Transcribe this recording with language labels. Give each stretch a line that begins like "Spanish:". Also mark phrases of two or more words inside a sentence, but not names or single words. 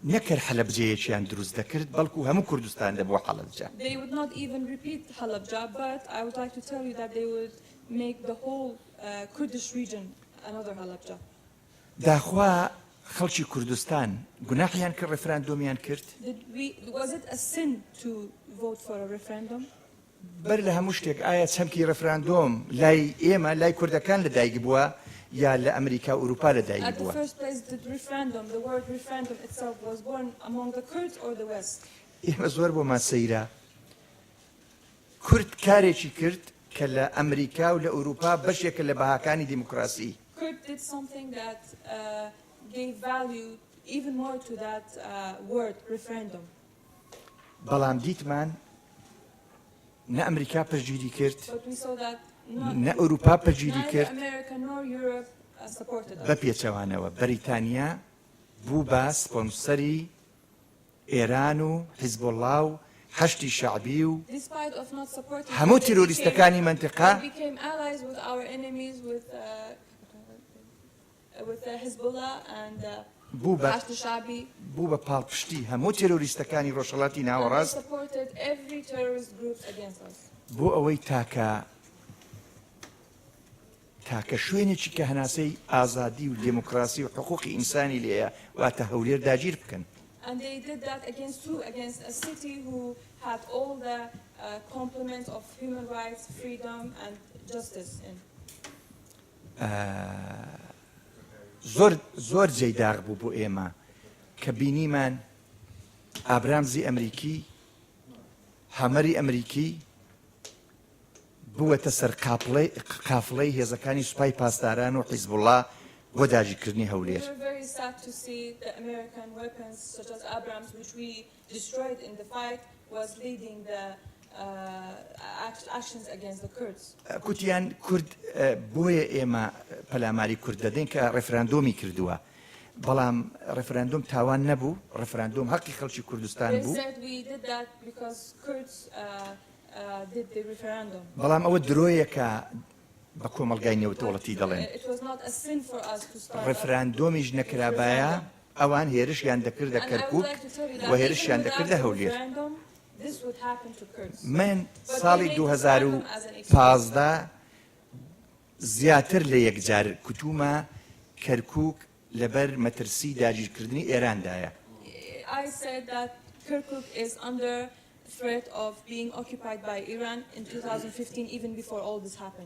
Central Kurdish: نەکرد حەلەبجەیەکیان دروست دەکرد بەڵکو هەموو کوردستان دەبووە حەلەبجە.
English: They would not even repeat Halabja, but I would like to tell you that they would make the whole Kurdish region another Halabja.
Central Kurdish: داخوا خەڵکی کوردستان گوناحیان کرد ڕێفراندۆمیان کرد
English: Was it a sin to vote for a referendum?
Central Kurdish: بەر لە هەموو شتێک ئایا چەمکی ڕێفراندۆم لای ئێمە لای کوردەکان لەدایک بووە یا لە ئەمریکا و ئوروپا لەدایک
English: At the
Central Kurdish: بووە.
English: first place, the word referendum itself was born among the Kurds or the West?
Central Kurdish: ئێمە زۆر بۆمان سەیرە کورد کارێکی کرد کە لە ئەمریکا و لە ئوروپا بەشێکە لە بەهاکانی دیموکراسی.
English: Kurd did something that gave value even more to that word referendum.
Central Kurdish: بەڵام دیتمان نە ئەمریکا پەشگیری کرد
English: But we saw that
Central Kurdish: نە ئوروپا پەشگیری
English: neither
Central Kurdish: کرد
English: America nor Europe supported
Central Kurdish: بە
English: us.
Central Kurdish: پێچەوانەوە بەریتانیا بوو بە سپۆنسەری ئێران و حیزبوڵڵا و هەشتی شعبی و
English: Despite of not supporting
Central Kurdish: هەموو
English: us,
Central Kurdish: تیرۆریستەکانی منتیقا
English: we became allies with our enemies with Hezbollah and
Central Kurdish: بوو بە
English: Hashd al-Shabi.
Central Kurdish: بوو بە پاڵپشتی هەموو تیرۆریستەکانی ڕۆژهەڵاتی
English: And they
Central Kurdish: ناوەڕاست
English: supported every terrorist groups against us.
Central Kurdish: بۆ ئەوەی تاکە شوێنێکی کە هەناسەی ئازادی و دموکراسی و حقوقی ئینسانی لێیە واتە هەولێر داگیر بکەن.
English: And they did that against a city who had all the complements of human rights, freedom and justice in.
Central Kurdish: زۆر جێی داغ بوو بۆ ئێمە کە بینیمان ئابرامزی ئەمریکی هەمەری ئەمریکی بووەتە سەر قافڵەی هێزەکانی سوپای پاسداران و حیزبوڵڵا بۆ داگیرکردنی
English: We
Central Kurdish: هەولێر.
English: were very sad to see the American weapons such as Abrams, which we destroyed in the fight, was leading the actions against the Kurds.
Central Kurdish: کوتیان کورد بۆیە ئێمە پەلاماری کورد دەدەین کە ڕێفراندۆمی کردووە بەڵام ڕێفراندۆم تاوان نەبوو ڕێفراندۆم حەقی خەڵکی کوردستان
English: They
Central Kurdish: بوو
English: said we did that because Kurds did the referendum.
Central Kurdish: بەڵام ئەوە درۆیەکە بە کۆمەلگای نێوتۆڵەتی دەڵێن
English: It was not a sin for us to start.
Central Kurdish: ڕێفراندۆمیش نەکرابایە ئەوان هێرشیان دەکردە
English: And I would
Central Kurdish: کەرکووک
English: like to tell you that
Central Kurdish: و
English: even
Central Kurdish: هێرشیان
English: without
Central Kurdish: دەکردە
English: the
Central Kurdish: هەولێر.
English: referendum, this would happen to Kurds.
Central Kurdish: من ساڵی 2015 زیاتر لە یەکجار کوتومە کەرکووک لەبەر مەترسی داگیرکردنی ئێراندایە.
English: I said that Kirkuk is under threat of being occupied by Iran in 2015, even before all this happened.